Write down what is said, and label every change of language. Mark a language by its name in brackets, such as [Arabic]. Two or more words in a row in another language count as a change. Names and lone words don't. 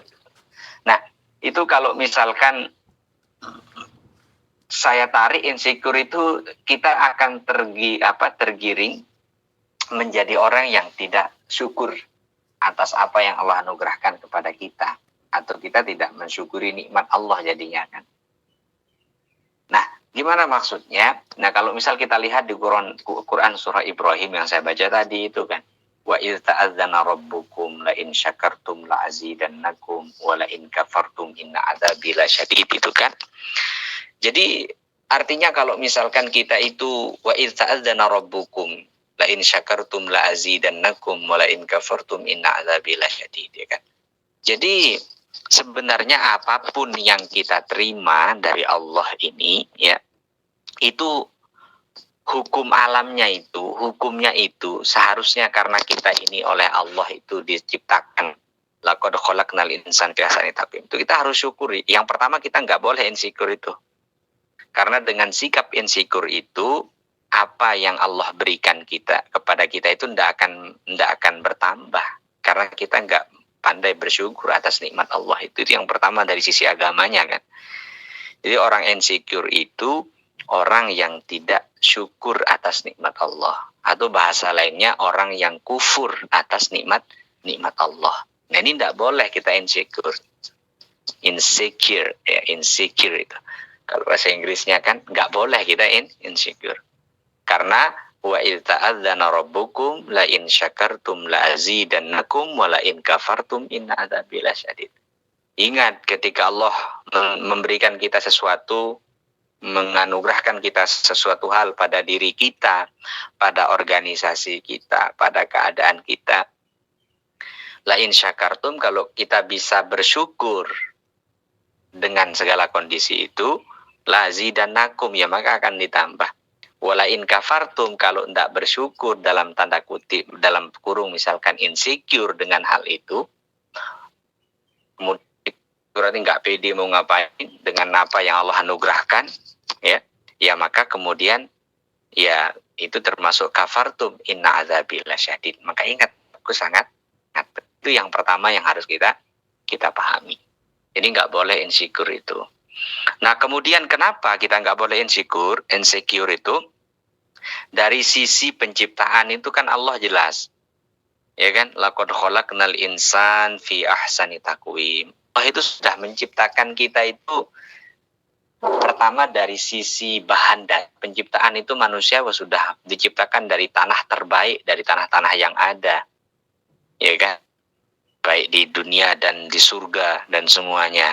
[Indonesian] Nah itu kalau misalkan saya tarik insecure itu, kita akan tergiring menjadi orang yang tidak syukur atas apa yang Allah anugerahkan kepada kita, atau kita tidak mensyukuri nikmat Allah jadinya kan. Nah, gimana maksudnya? Nah, kalau misal kita lihat di Quran surah Ibrahim yang saya baca tadi itu kan, [Arabic] وإذ تأذن ربكم لئن شكرتم لأزيدنكم ولئن كفرتم إن عذابي لشديد [Indonesian] itu kan. Jadi artinya kalau misalkan kita itu [Arabic] وإذ تأذن ربكم لئن شكرتم لأزيدنكم ولئن كفرتم إن عذابي لشديد [Indonesian] ya kan. Jadi sebenarnya apapun yang kita terima dari Allah ini ya, itu hukum alamnya itu, hukumnya itu seharusnya karena kita ini oleh Allah itu diciptakan [Arabic] لقد خلقنا الإنسان في أحسن تقويم. [Indonesian] Itu kita harus syukuri. Yang pertama kita nggak boleh insecure itu. Karena dengan sikap insecure itu, apa yang Allah berikan kepada kita itu ndak akan bertambah. Karena kita nggak pandai bersyukur atas nikmat Allah itu yang pertama dari sisi agamanya kan. Jadi orang insecure itu orang yang tidak syukur atas nikmat Allah, atau bahasa lainnya orang yang kufur atas nikmat Allah. Nah ini tidak boleh kita insecure ya, insecure itu. Kalau bahasa Inggrisnya kan nggak boleh kita insecure. [Arabic] Karena وإذ تأذن ربكم لئن شكرتم لأزيدنكم ولئن كفرتم إن عذابي لشديد. [Indonesian] Ingat ketika Allah memberikan kita sesuatu, menganugerahkan kita sesuatu hal pada diri kita, pada organisasi kita, pada keadaan kita. [Arabic] لئن شكرتم, [Indonesian] kalau kita bisa bersyukur dengan segala kondisi itu, [Arabic] لأزيدنكم, [Indonesian] ya maka akan ditambah. [Arabic] ولئن كفرتم, [Indonesian] kalau tidak bersyukur dalam tanda kutip, dalam kurung misalkan insecure dengan hal itu, kemudian berarti nggak pede mau ngapain dengan apa yang Allah anugerahkan, ya maka kemudian ya itu termasuk [Arabic] كفرتم إن عذابي لشديد. [Indonesian] Maka ingat, aku sangat itu yang pertama yang harus kita pahami. Jadi nggak boleh insecure itu. Nah kemudian kenapa kita nggak boleh insecure itu? Dari sisi penciptaan itu kan Allah jelas, ya kan, [Arabic] لقد خلقنا الإنسان في أحسن تقويم. [Indonesian] Allah itu sudah menciptakan kita itu pertama dari sisi bahan dan penciptaan itu manusia sudah diciptakan dari tanah terbaik, dari tanah-tanah yang ada, ya kan, baik di dunia dan di surga dan semuanya.